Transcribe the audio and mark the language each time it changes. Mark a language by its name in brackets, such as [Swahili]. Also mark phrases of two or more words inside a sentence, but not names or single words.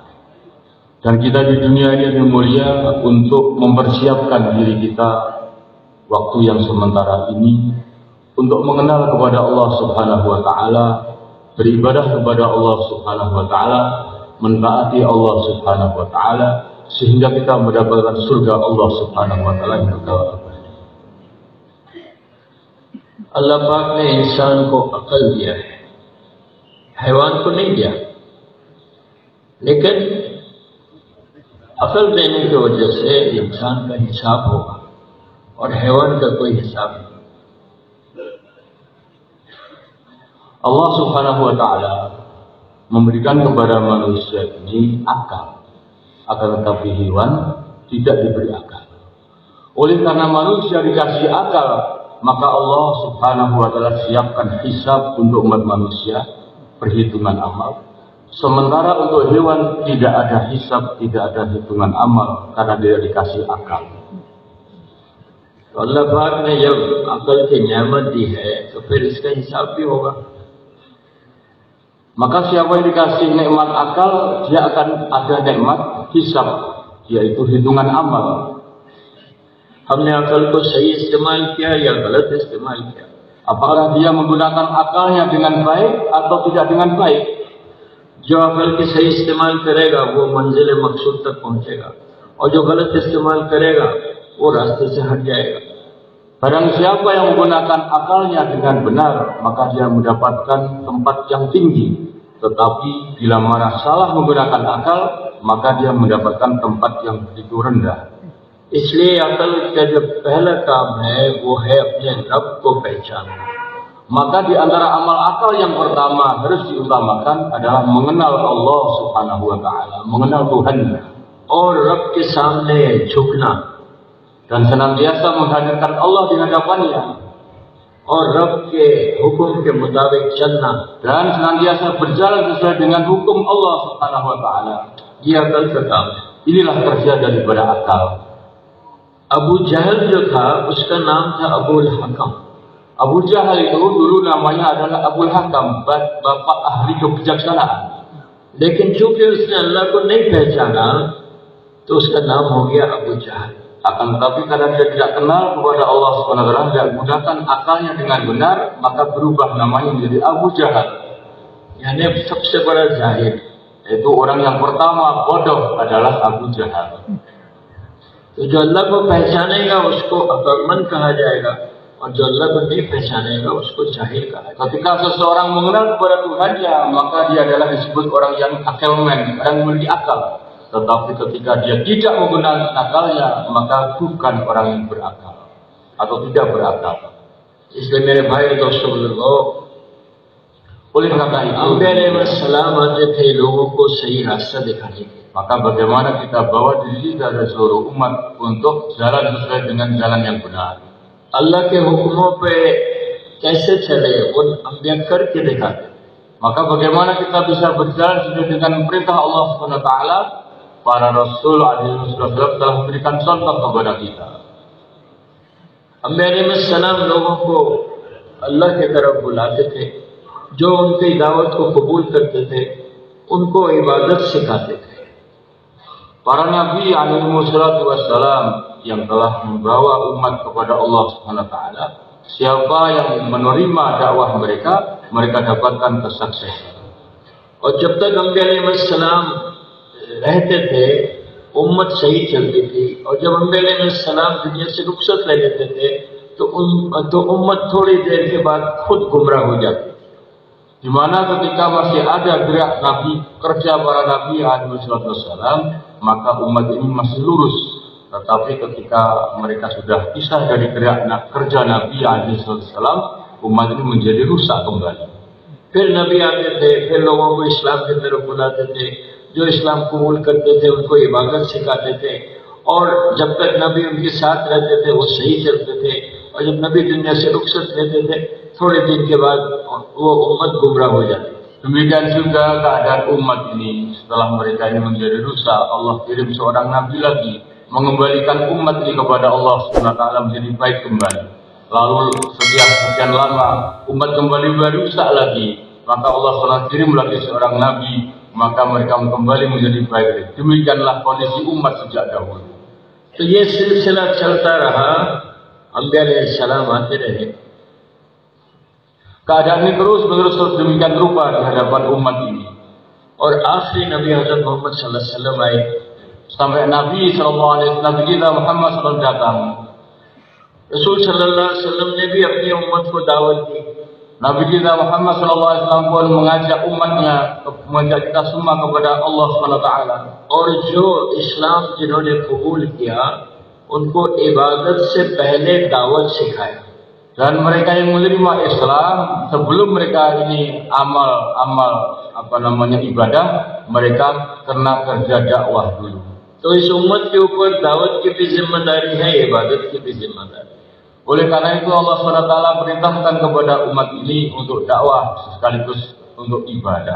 [Indonesian] Dan kita di dunia ini yang mulia untuk mempersiapkan diri kita waktu yang sementara ini untuk mengenal kepada Allah [Arabic] سبحانه وتعالى, [Indonesian] beribadah kepada Allah [Arabic] سبحانه وتعالى, [Indonesian] mentaati Allah [Arabic] سبحانه وتعالى, [Indonesian] sehingga kita mendapatkan surga Allah [Arabic] سبحانه وتعالى [Indonesian] yang kekal abadi. [Hindi] अल्लाह पाक ने इंसान को अकल दिया है, हैवान को नहीं दिया, लेकिन अकल देने की वजह से इंसान का हिसाब होगा और हैवान का कोई हिसाब नहीं। [Indonesian] Allah [Arabic] سبحانه وتعالى [Indonesian] memberikan kepada manusia ini akal, akan tetapi hewan tidak diberi akal. Oleh karena manusia dikasih akal, maka Allah [Arabic] سبحانه وتعالى [Indonesian] siapkan hisab untuk umat manusia, perhitungan amal. Sementara untuk hewan tidak ada hisab, tidak ada hitungan amal karena dia dikasih akal. [Hindi] अल्लाह पाक ने जब अकल की नेमत दी है तो फिर इसका हिसाब भी होगा। [Indonesian] Maka siapa yang dikasih nikmat akal, dia akan ada nikmat hisab, yaitu hitungan amal. [Hindi] हमने अकल को सही इस्तेमाल किया या गलत इस्तेमाल किया? [Indonesian] Apakah dia menggunakan akalnya dengan baik atau tidak dengan baik? [Hindi] जो अकल की सही इस्तेमाल करेगा वो मंजिल मकसूद तक पहुंचेगा, और जो गलत इस्तेमाल करेगा वो रास्ते से हट जाएगा। [Indonesian] Barang siapa yang menggunakan akalnya dengan benar, maka dia mendapatkan tempat yang tinggi. Tetapi bila mana salah menggunakan akal, maka dia mendapatkan tempat yang begitu rendah. [Hindi] इसलिए अकल का जो पहला काम है वो है अपने रब को पहचानना। [Indonesian] Maka di antara amal akal yang pertama harus diutamakan adalah mengenal Allah [Arabic] سبحانه وتعالى, [Indonesian] mengenal Tuhan, [Hindi] और रब के सामने झुकना, [Indonesian] dan senantiasa menghadirkan Allah di hadapannya, [Hindi] और रब के हुक्म के मुताबिक चलना, [Indonesian] dan senantiasa berjalan sesuai dengan hukum Allah [Arabic] سبحانه وتعالى. [Hindi] ये अकल का काम है। [Indonesian] Inilah kerja daripada akal. [Hindi] अबू जहल जो था उसका नाम था अबुल हकम। [Indonesian] Abu Jahal itu dulu namanya adalah Abul Hakam, bapak ahli kebijaksanaan. [Hindi] लेकिन चूंकि उसने अल्लाह को नहीं पहचाना तो उसका नाम हो गया अबू जहल। [Indonesian] Akan tetapi karena dia tidak kenal kepada Allah [Arabic] سبحانه وتعالى, [Indonesian] tidak gunakan akalnya dengan benar, maka berubah namanya menjadi Abu Jahal. [Hindi] यानी सबसे बड़ा जाहिल, [Indonesian] Itu orang yang pertama bodoh adalah Abu Jahal. [Hindi] तो जो अल्लाह को पहचानेगा उसको अकलमंद कहा जाएगा, और जो अल्लाह को नहीं पहचानेगा उसको जाहिल कहा जाएगा। [Indonesian] Ketika seseorang mengenal kepada Tuhannya, maka dia adalah disebut orang yang akelmen, orang yang memiliki akal. Tetapi ketika dia tidak menggunakan akalnya, maka bukan orang yang berakal atau tidak berakal. [Hindi] इसलिए मेरे भाई दोस्तों बुजुर्गों, [Indonesian] oleh karena itu [Hindi] सलाम आते थे लोगों को सही रास्ता दिखाने के, [Indonesian] maka bagaimana kita bawa diri dari seluruh umat untuk jalan sesuai dengan jalan yang benar. [Hindi] अल्लाह के हुक्मों पे कैसे चले उन अंबिया करके दिखाते। [Indonesian] Maka bagaimana kita bisa berjalan sesuai dengan perintah Allah [Arabic] سبحانه وتعالى? [Indonesian] para Rasul [Arabic] عليه وسلم [Indonesian] telah memberikan contoh kepada kita. [Hindi] अंबिया अलैहिस्सलाम लोगों को अल्लाह की तरफ बुलाते थे, जो उनकी दावत को कबूल करते थे उनको इबादत सिखाते थे। [Indonesian] Para nabi [Arabic] عليه وسلم [Indonesian] yang telah membawa umat kepada Allah [Arabic] سبحانه وتعالى, [Indonesian] siapa yang menerima dakwah mereka, mereka dapatkan kesuksesan. [Hindi] और जब तक अंबिया अलैहिस्सलाम रहते थे उम्मत सही चलती थी, और जब अंबिया अलैहिस्सलाम दुनिया से रुखसत ले लेते थे तो उम्मत थोड़ी देर के बाद खुद गुमराह हो जाती। [Indonesian] Di mana ketika masih ada gerak Nabi, kerja para Nabi alaihi wasallam, maka umat ini masih lurus. Tetapi ketika mereka sudah pisah dari gerak kerja Nabi [Arabic] عليه وسلم, [Indonesian] umat ini menjadi rusak kembali. [Hindi] फिर नबी आते थे, फिर लोगों को इस्लाम की तरफ बुलाते थे, जो इस्लाम कबूल करते थे उनको इबादत सिखाते थे, और जब तक नबी उनके साथ रहते थे वो सही चलते थे, और जब नबी दुनिया से रुखसत लेते थे थोड़े दिन के बाद वो उम्मत गुमराह हो जाती। [Indonesian] Demikian juga keadaan umat ini setelah mereka ini menjadi rusak, Allah kirim seorang nabi lagi mengembalikan umat ini kepada Allah [Arabic] سبحانه وتعالى [Indonesian] menjadi baik kembali. Lalu setiap sekian lama umat kembali berusak lagi, maka Allah SWT kirim lagi seorang nabi, maka mereka kembali menjadi baik. Demikianlah kondisi umat sejak dahulu. [Hindi] तो ये सिलसिला चलता रहा, अंबिया अलैहिस्सलाम आते रहे। [Indonesian] Keadaan ini terus demikian rupa di hadapan umat ini. [Hindi] और आखिरी नबी हज़रत मोहम्मद [Arabic] صلى الله عليه وسلم [Hindi] आए, [Indonesian] sampai Nabi [Arabic] صلى الله عليه وسلم [Indonesian] kita Muhammad sallallahu datang. [Hindi] रसूल [Arabic] صلى الله عليه وسلم [Hindi] ने भी अपनी उम्मत को दावत दी। [Indonesian] Nabi kita Muhammad [Arabic] صلى الله عليه وسلم [Indonesian] pun mengajak umatnya, mengajak kita semua kepada Allah [Arabic] سبحانه وتعالى. [Hindi] और जो इस्लाम जिन्होंने कबूल किया उनको इबादत से पहले दावत सिखाया। [Indonesian] Dan mereka yang menerima Islam sebelum mereka ini amal ibadah, mereka kena kerja dakwah dulu. [Hindi] तो इस उम्मत के ऊपर दावत की भी जिम्मेदारी है, इबादत की भी जिम्मेदारी। [Indonesian] Oleh karena itu Allah SWT perintahkan kepada umat ini untuk dakwah sekaligus untuk ibadah.